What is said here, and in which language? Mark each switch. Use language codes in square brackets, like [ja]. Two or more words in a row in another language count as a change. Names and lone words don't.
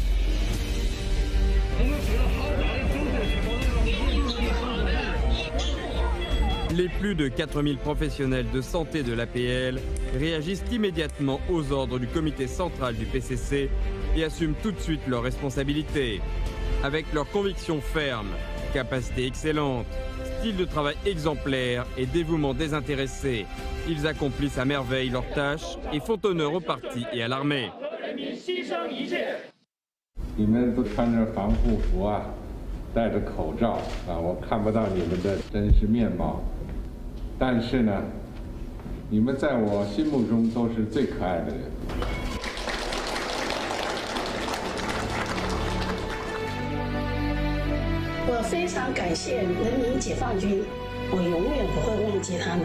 [fr] Les plus de 4000 professionnels de santé de l'APL réagissent immédiatement aux ordres du comité central du PCC et assument tout de suite leurs responsabilités. Avec leurs convictions fermes, capacité excellente, style de travail exemplaire et dévouement désintéressé, ils accomplissent à merveille leurs tâches et font honneur au parti et à l'armée. [zh] 你们都穿着防护服啊，戴着口罩啊，我看不到你们的真实面貌。但是呢，你们在我心目中都是最可爱的人。我非常感谢人民解放军，我永远不会忘记他们。